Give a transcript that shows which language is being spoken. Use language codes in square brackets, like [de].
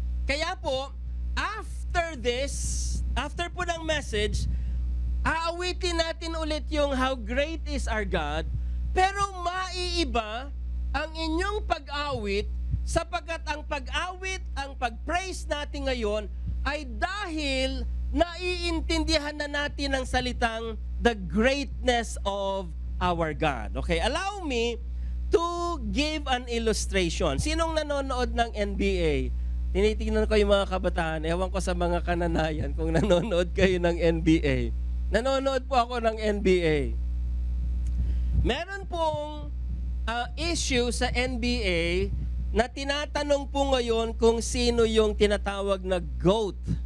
[tl] Kaya po, after po ng message, aawitin natin ulit yung [en] how great is our God, [tl] pero maiiba ang inyong pag-awit sapagkat ang pag-awit, ang pag-praise natin ngayon ay dahil naiintindihan na natin ang salitang [en] the greatness of our God. Okay, allow me to give an illustration. [tl] Sinong nanonood ng NBA? Tinitingnan ko yung mga kabataan. Ewan ko sa mga kananayan kung nanonood kayo ng NBA. Nanonood po ako ng NBA. Meron pong issue sa NBA na tinatanong po ngayon kung sino yung tinatawag na GOAT.